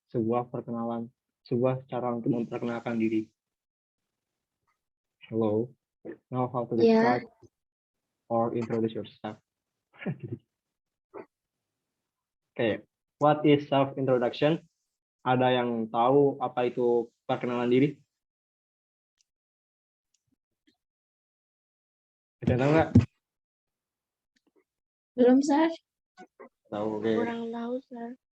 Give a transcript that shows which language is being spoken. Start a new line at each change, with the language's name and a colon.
Indonesian: Sebuah cara untuk memperkenalkan diri.
English: Hello. Now how to describe or introduce yourself. Oke, what is self-introduction?
Indonesian: Ada yang tahu apa itu perkenalan diri? Ada tahu nggak? Belum, Sir. Tahu, oke. Kurang tahu, Sir.